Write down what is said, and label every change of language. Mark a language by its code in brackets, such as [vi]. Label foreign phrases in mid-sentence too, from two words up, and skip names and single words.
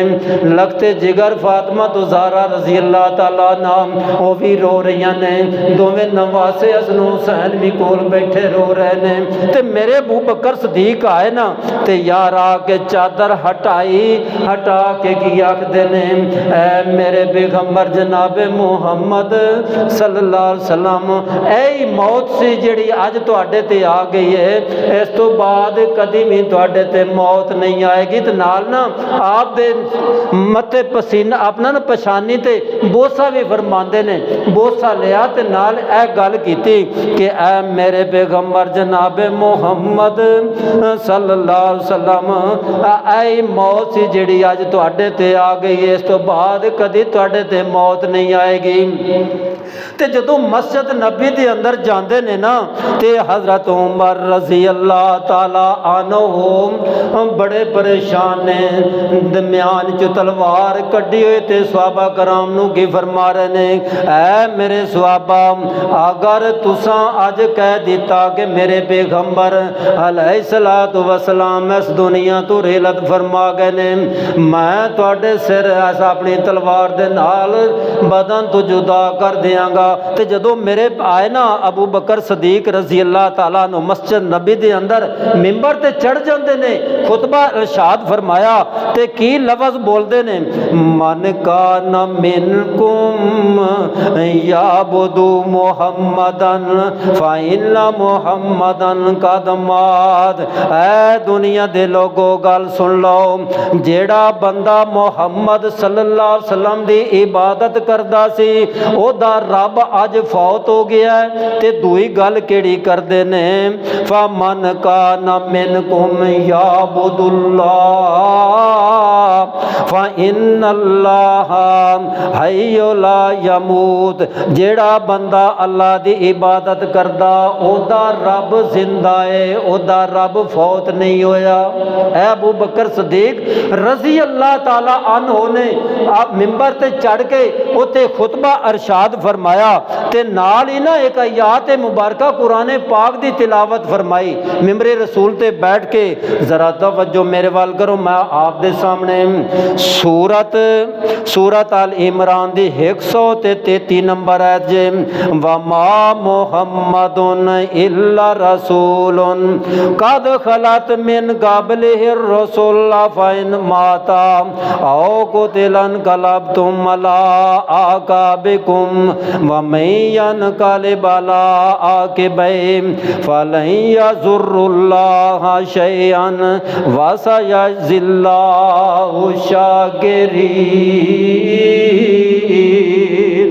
[pa] لگتے جگر فاطمہ تو زہرا [ar] رضی اللہ تعالیٰ [pa] نام وہ بھی رو رہی نے. دوویں نواسے حسن حسین بھی کول بیٹھے رو رہے نے. تے میرے ابو بکر صدیق آئے نا، تے یار آ کے چادر ہٹائی، ہٹا کے کی آکھدے نے، اے میرے پیغمبر جناب محمد [ar] صلی اللہ علیہ وسلم [pa] اے موت سی جیہڑی اج تہاڈے تے آ گئی ہے، اس تو بعد کدی بھی تہاڈے تے موت نہیں آئے گی. تے نال نا آپ دے متھے پسینہ اپنا نا پچھانی تے بوسہ بھی فرماتے نے، بوسہ لیا تے نال اے گل کیتی کہ اے میرے پیغمبر جناب محمد [ar] صلی اللہ علیہ وسلم [pa] اے موت سی جیہڑی اج تہاڈے تے آ گئی ہے، اس تو بعد کدی تہاڈے تے موت نہیں آئے گی. تے جدوں مسجد نبی دے اندر جاتے نے نا، تے حضرت عمر [ar] رضی اللہ تعالیٰ عنہ [pa] بڑے پریشان نے، درمیان چ تلوار کڈی ہوئی تے صحابہ کرام نوں کی فرما رہے نے، اے میرے صحابہ اگر تساں اج کہہ دتا کہ میرے پیغمبر [ar] علیہ الصلاۃ والسلام [pa] اس دنیا تو رحلت فرما گئے نے، میں تہاڈے سر ایسا اپنی تلوار دے نال بدن تو جدا کر دیانگا. تے جدوں میرے آئے نا ابو بکر صدیق [ar] رضی اللہ تعالیٰ [pa] نوں مسجد نبی دے اندر منبر تے چڑھ جاتے نے، خطبہ ارشاد فرمایا تے کی لفظ بولتے نے, [ar] من كان منكم يعبد محمدا فإن محمدا قد مات. [pa] اے دنیا دے لوکو گل سن لو، جیہڑا بندہ محمد [ar] صلی اللہ علیہ وسلم [pa] دی عبادت کردا سی اودا رب اج فوت ہو گیا ہے. تے دوئی گل کیہڑی کردے نے, [ar] فمن كان منكم يعبد الله فإن الله حي لا يموت. [pa] جیہڑا بندہ اللہ دی عبادت کردا اودا رب زندہ ہے، اودا رب فوت نہیں ہویا. اے ابو بکر صدیق [ar] رضی اللہ تعالیٰ عنہ [pa] نے آپ منبر تے چڑھ کے اتے خطبہ ارشاد فرمایا تے نال ہی نا ایک آیت مبارکہ قرآن پاک دی تلاوت فرمائی. منبرِ رسول تے بیٹھ کے ذرا توجہ میرے ول کرو، میں آپ دے سامنے سورت آل عمران دی 133 نمبر آیت جے [ar] وما محمد إلا رسول قد خلت من قبله الرسل أفإن مات أو قتل انقلبتم على أعقابكم ومن ينقلب على عقبيه فلن يضر الله شيئا وسيجزي الله الشاكرين.